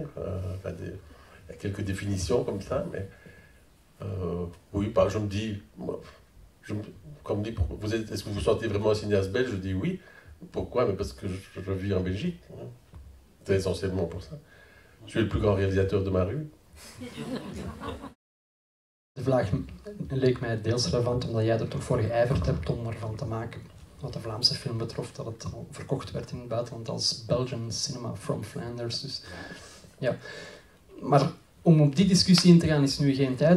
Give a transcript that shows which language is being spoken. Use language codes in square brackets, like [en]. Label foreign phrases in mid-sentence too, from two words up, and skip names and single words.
[fr] Il y a quelques définitions comme ça, mais oui, je me dis, comme dit, est-ce que vous sentez vraiment un cinéaste belge? Je dis oui. Pourquoi? Mais parce que je vis en Belgique. C'est essentiellement pour ça. Je suis le plus grand réalisateur de ma rue. [nl] De vraag leek mij deels relevant omdat jij er toch voor geijverd hebt om ervan te maken, wat de Vlaamse film betrof, dat het al verkocht werd in het buitenland als [en] Belgian Cinema from Flanders. [nl] Dus, ja. Maar om op die discussie in te gaan is nu geen tijd.